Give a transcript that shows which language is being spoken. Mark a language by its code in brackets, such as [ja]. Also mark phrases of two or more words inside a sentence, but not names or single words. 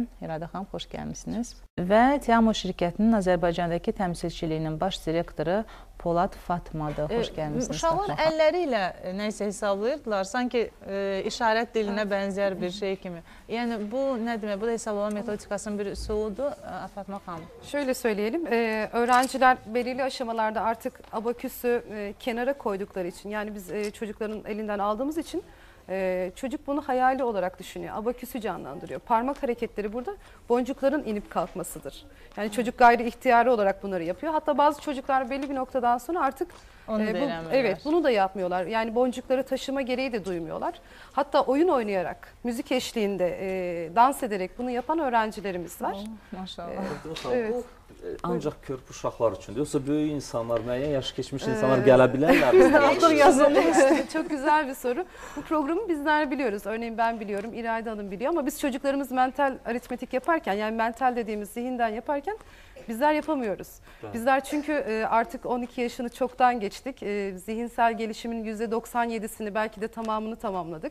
[az] İradə xanım, xoş gəlmişsiniz. Və Tiamo şirkətinin Azərbaycandakı təmsilçiliyinin baş direktoru Polad Fatmadır. Xoş gəlmişsiniz. Uşaqlar əlləri ilə nəyisə hesablayırdılar. Sanki işarət dilinə bənzər bir şey kimi. Yəni bu nə demək? Bu da hesablama metodikasının bir üsuludur. Fatma xanım. [tr] Şöyle söyleyelim. Öğrenciler belirli aşamalarda artık abaküsü kenara koydukları için, yani biz çocukların elinden aldığımız için çocuk bunu hayali olarak düşünüyor. Abaküsü canlandırıyor. Parmak hareketleri burada boncukların inip kalkmasıdır. Yani çocuk gayri ihtiyari olarak bunları yapıyor. Hatta bazı çocuklar belli bir noktadan sonra artık bunu da yapmıyorlar. Yani boncukları taşıma gereği de duymuyorlar. Hatta oyun oynayarak, müzik eşliğinde dans ederek bunu yapan öğrencilerimiz var. Maşallah. Evet. [az] Ancaq körpü uşaqlar üçündür. Yoxsa böyük insanlar, müəyyən yaş keçmiş insanlar gələ bilərlər. [tr] Çok güzel bir soru. Bu programı bizler biliyoruz. Örneğin ben biliyorum, İrade Hanım biliyor ama biz çocuklarımız mental aritmetik yaparken, yani mental dediğimiz zihinden yaparken bizler yapamıyoruz. Evet. Bizler çünkü artık 12 yaşını çoktan geçtik. Zihinsel gelişimin %97'sini belki de tamamını tamamladık.